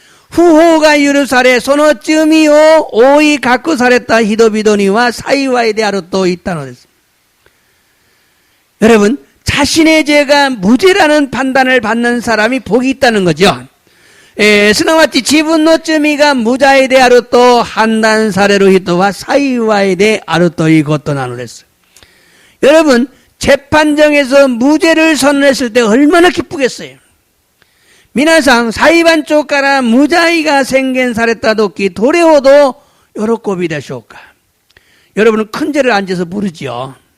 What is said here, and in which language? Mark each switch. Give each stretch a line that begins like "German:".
Japanese: 후호가許され その罪を覆い隠された人々には幸いであると言ったのです.
Korean: 여러분, 자신의 죄가 무죄라는 판단을 받는 사람이 복이 있다는 거죠.
Japanese: すなわち自分の罪が無罪であると判断される人は幸いであるということなのです.
Korean: 여러분, 재판정에서 무죄를 선언했을 때 얼마나 기쁘겠어요.
Japanese: 皆さん、裁判長から無罪が宣言されたとき、どれほど喜びでしょうか。
Korean: 여러분은 큰 죄를 앉아서 부르죠.